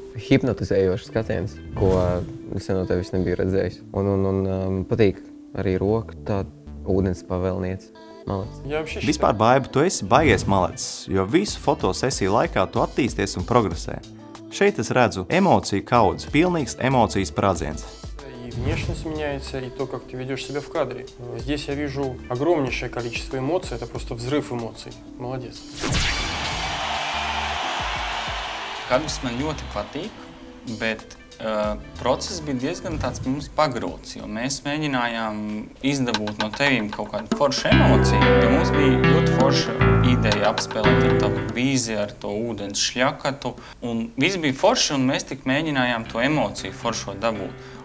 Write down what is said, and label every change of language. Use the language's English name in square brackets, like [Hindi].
[Latvian] Hipnotizējošs skatiens, ko es no tevis nebiju redzējis. Un patīk arī roka, tā ūdens pavēlniece. Malacis. Vispār, Baiba, tu esi baigies malacis, jo visu fotosesiju laikā tu attīsties un progresē. Šeit es redzu emociju kaudzi, pilnīgs emocijas sprādziens. [Russian] И внешность меняется, и то, как ты ведешь себя в кадре. Здесь я вижу огромнейшее количество эмоций, это просто взрыв эмоций. Молодец. [Latvian] Kadrs man ļoti patīk, bet process bija diezgan tāds mums pagrūts, jo mēs mēģinājām izdabūt no tevīm kaut kādu foršu emociju, jo mums bija ļoti forša ideja apspēlēt ar tavu vīziju, ar to ūdens šļakatu, un viss bija forši, un mēs tik mēģinājām to emociju foršo dabūt.